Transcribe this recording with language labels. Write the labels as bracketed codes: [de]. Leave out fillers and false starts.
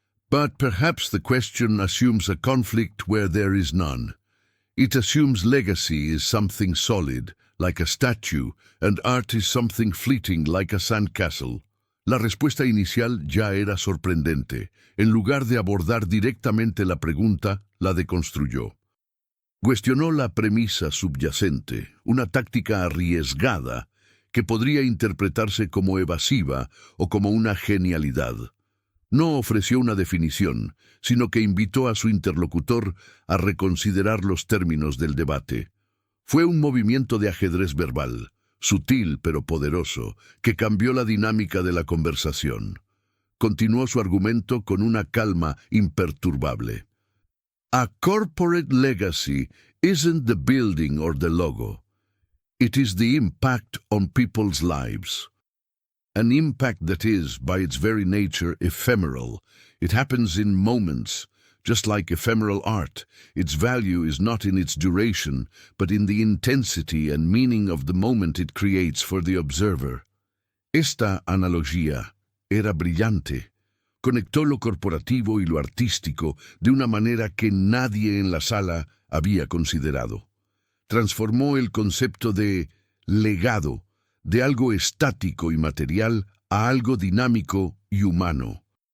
[en] «But perhaps the question assumes a conflict where there is none. It assumes legacy is something solid, like a statue, and art is something fleeting, like a sandcastle». [es] La respuesta inicial ya era sorprendente. En lugar de abordar directamente la pregunta, la deconstruyó. Cuestionó la premisa subyacente, una táctica arriesgada que podría interpretarse como evasiva o como una genialidad. No ofreció una definición, sino que invitó a su interlocutor a reconsiderar los términos del debate. Fue un movimiento de ajedrez verbal, sutil pero poderoso, que cambió la dinámica de la conversación. Continuó su argumento con una calma imperturbable. [en] A corporate legacy isn't the building or the logo. It is the impact on people's lives. An impact that is, by its very nature, ephemeral. It happens in moments. Just like ephemeral art, its value is not in its duration, but in the intensity and meaning of the moment it creates for the observer. [es] Esta analogía era brillante. Conectó lo corporativo y lo artístico de una manera que nadie en la sala había considerado. Transformó el concepto de legado, de algo estático y material, a algo dinámico y humano.